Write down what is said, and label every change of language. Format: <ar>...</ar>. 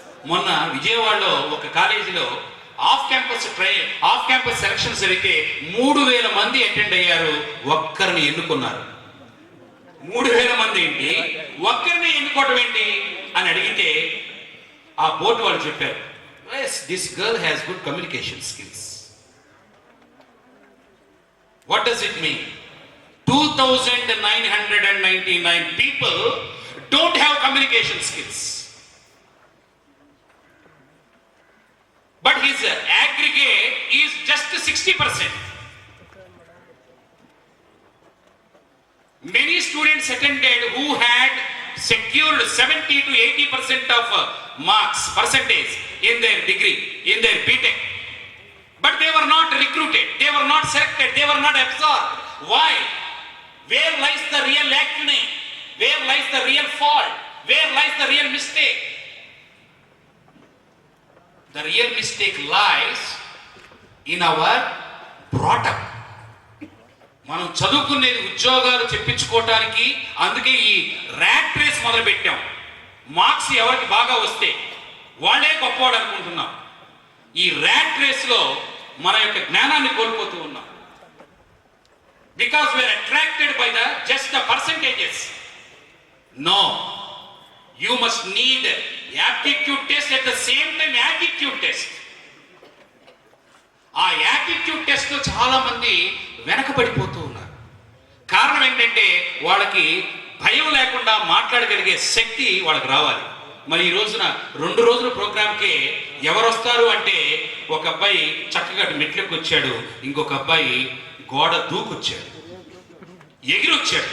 <te>మొన్న విజయవాడలో ఒక కాలేజీలో ఆఫ్ క్యాంపస్ సెలక్షన్స్ జరిగితే 3000 మంది అటెండ్ అయ్యారు, ఒక్కరిని ఎన్నుకున్నారు. 3000 మంది ఏంటి, ఒక్కరిని ఎన్నుకోవడం ఏంటి అని అడిగితే ఆ బోర్డు వాళ్ళు చెప్పారు,</te> <en>This girl has good communication skills. What does it mean? 2999 people don't have communication skills. But his aggregate is just 60%. Many students attended who had secured 70 to 80% of marks percentage in their degree, in their BTech. But they were not recruited, they were not selected, they were not absorbed. Why? Where lies the real lacunae? Where lies the real fault? Where lies the real mistake? The real mistake lies in our brought up.</en> <te>మనం చదువుకునేది ఉద్యోగాలు చెప్పించుకోవటానికి, అందుకే ఈ rat race మొదలు పెట్టాం. Marks ఎవరికి బాగా వస్తే వాళ్ళే గొప్పవాడు అనుకుంటున్నాం. ఈ ర్యాట్ రేస్ లో మన యొక్క జ్ఞానాన్ని కోల్పోతూ ఉన్నాం.</te> <en>Because we are attracted by just the percentages. No, you must need aptitude test at the same time aptitude test.</en> <te>ఆ యాటిట్యూడ్ టెస్ట్ లో చాలా మంది వెనకబడిపోతూ ఉన్నారు. కారణం ఏంటంటే వాళ్ళకి భయం లేకుండా మాట్లాడగలిగే శక్తి వాళ్ళకి రావాలి. మరి ఈ రోజున 2 రోజుల ప్రోగ్రామ్కే ఎవరు వస్తారు అంటే ఒక అబ్బాయి చక్కగా మెట్లకి వచ్చాడు, ఇంకొక అబ్బాయి గోడ దూకొచ్చాడు, ఎగిరొచ్చాడు.</te>